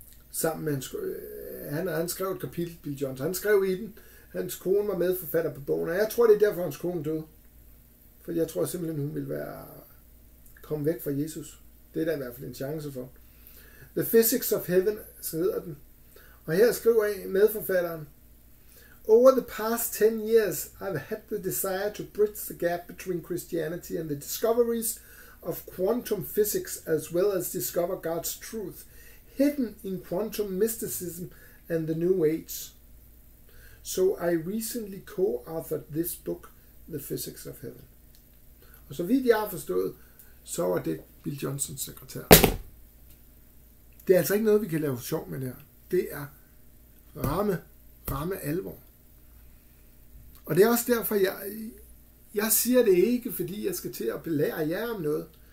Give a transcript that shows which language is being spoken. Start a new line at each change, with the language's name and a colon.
Danish: Sammen med han skrev et kapitel, Bill Johnson. Han skrev i den. Hans kone var medforfatter på bogen, og jeg tror, det er derfor, hans kone døde. For jeg tror simpelthen, hun ville komme væk fra Jesus. Det er der i hvert fald en chance for. The Physics of Heaven, så hedder den. Og her skriver jeg medforfatteren:
English: Over the past 10 years, I've had the desire to bridge the gap between Christianity and the discoveries of quantum physics, as well as discover God's truth, hidden in quantum mysticism and the New Age. So I recently co-authored this book, The Physics of Heaven.
Danish: Og så vidt jeg har forstået, så var det Bill Johnsons sekretær. Det er altså ikke noget, vi kan lave sjov med det her. Det er ramme alvor. Og det er også derfor, jeg siger det ikke, fordi jeg skal til at belære jer om noget.